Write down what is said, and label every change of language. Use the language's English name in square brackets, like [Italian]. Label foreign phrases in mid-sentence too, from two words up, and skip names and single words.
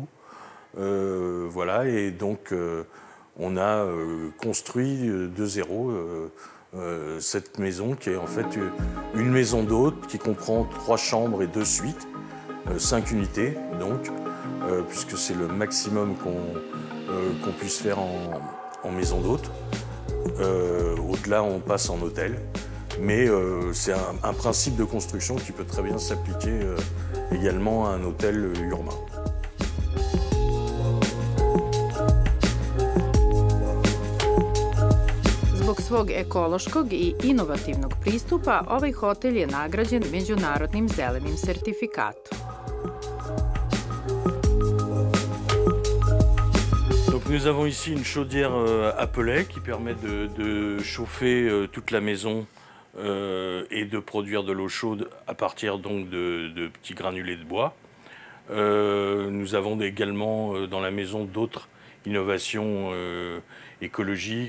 [French] Voilà, et donc on a construit de zéro cette maison qui est en fait une maison d'hôte qui comprend 3 chambres et 2 suites, 5 unités donc, puisque c'est le maximum qu'on puisse faire en maison d'hôte. Au-delà, on passe en hôtel, mais c'est un principe de construction qui peut très bien s'appliquer également à un hôtel urbain. [Serbian] Zbog svog ekološkog i inovativnog pristupa, ovaj hotel je nagrađen međunarodnim zelenim sertifikatom. [French] Nous avons ici une chaudière à pellets qui permet de chauffer toute la maison et de produire de l'eau chaude à partir donc de petits granulés de bois. Nous avons également dans la maison d'autres innovations écologiques.